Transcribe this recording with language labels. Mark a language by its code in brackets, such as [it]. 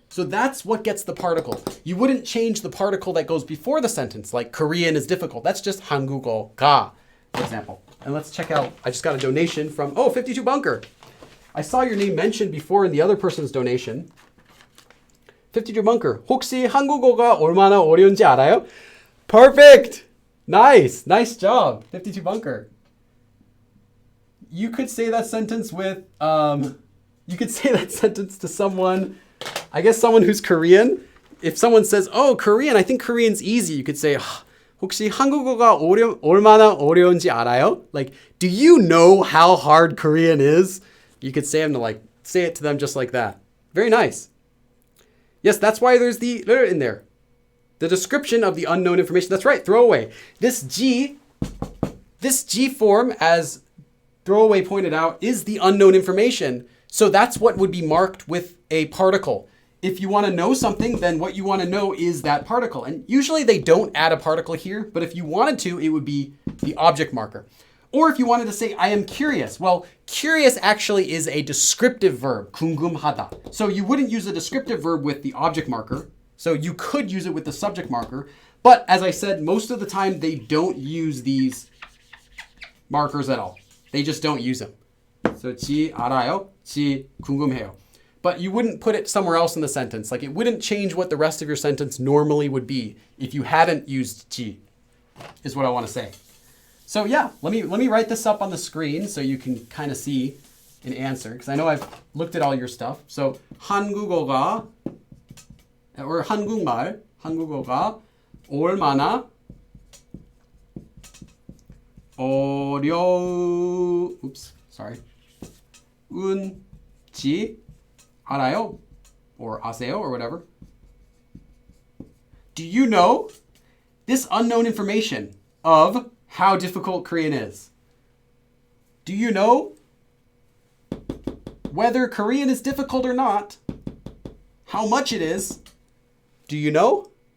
[en] So that's what gets the particle. You wouldn't change the particle that goes before the sentence, like Korean is difficult. That's just 한국어가, for example. And let's check out, I just got a donation from, 52 bunker. I saw your name mentioned before in the other person's donation. 52 bunker. [ko] 혹시 한국어가 얼마나 어려운지 알아요? [en] Perfect! Nice job, 52 bunker. You could say that sentence with, you could say that sentence to someone, I guess someone who's Korean. If someone says, oh, Korean, I think Korean's easy. You could say, [ko] 혹시 한국어가 얼마나 어려운지 알아요? [en] Like, do you know how hard Korean is? You could say it to them just like that. Very nice. Yes, that's why there's the in there. The description of the unknown information. That's right, throwaway. This G form, as throwaway pointed out, is the unknown information. So that's what would be marked with a particle. If you want to know something, then what you want to know is that particle. And usually they don't add a particle here, but if you wanted to, it would be the object marker. Or if you wanted to say, I am curious. Well, curious actually is a descriptive verb, 궁금하다. So you wouldn't use a descriptive verb with the object marker. So you could use it with the subject marker, But as I said, most of the time they don't use these markers at all. They just don't use them. [ko] So 지 알아요, 지 궁금해요. [en] But you wouldn't put it somewhere else in the sentence. Like it wouldn't change what the rest of your sentence normally would be if you hadn't used 지, is what I want to say. So yeah, let me write this up on the screen so you can kind of see an answer. Because I know I've looked at all your stuff. [ko] So 한국어가 or 한국어가 얼마나 어려운지 알아요? [en] Or 아세요 or whatever. Do you know this unknown information of how difficult Korean is? Do you know whether Korean is difficult or not? How much it is? Do you know?